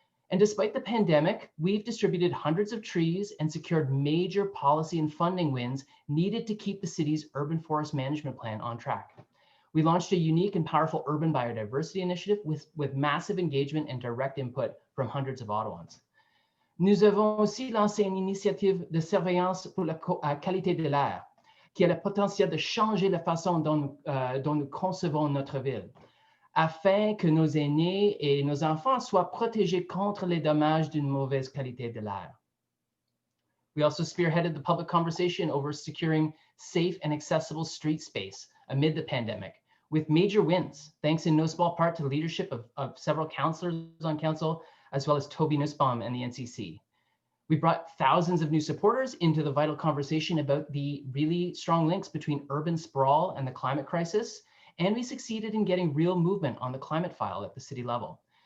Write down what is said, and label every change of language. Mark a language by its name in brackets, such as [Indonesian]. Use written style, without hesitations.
[English] And despite the pandemic, we've distributed hundreds of trees and secured major policy and funding wins needed to keep the city's urban forest management plan on track. We launched a unique and powerful urban biodiversity initiative with massive engagement and direct input from hundreds of Ottawans. [French] Nous avons aussi lancé une initiative de surveillance pour la qualité de l'air, qui a le potentiel de changer la façon dont nous concevons notre ville, afin que nos aînés et nos enfants soient protégés contre les dommages d'une mauvaise qualité de l'air. [English] We also spearheaded the public conversation over securing safe and accessible street space amid the pandemic, with major wins, thanks in no small part to the leadership of several councillors on council, as well as Toby Nussbaum and the NCC. We brought thousands of new supporters into the vital conversation about the really strong links between urban sprawl and the climate crisis, and we succeeded in getting real movement on the climate file at the city level.